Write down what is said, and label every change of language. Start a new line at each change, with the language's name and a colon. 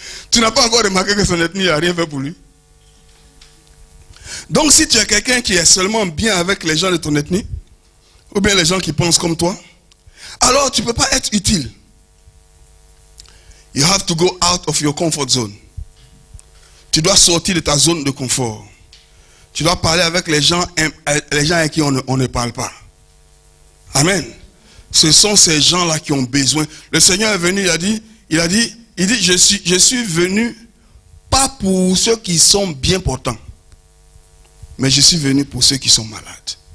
French: Tu n'as pas encore remarqué que son ethnie n'a rien fait pour lui. Donc si tu es quelqu'un qui est seulement bien avec les gens de ton ethnie, ou bien les gens qui pensent comme toi, alors tu ne peux pas être utile.
English: You have to go out of your comfort zone.
French: Tu dois sortir de ta zone de confort. Tu dois parler avec les gens avec qui on ne parle pas. Amen. Ce sont ces gens-là qui ont besoin. Le Seigneur est venu, il a dit, je suis venu pas pour ceux qui sont bien portants, mais je suis venu pour ceux qui sont malades.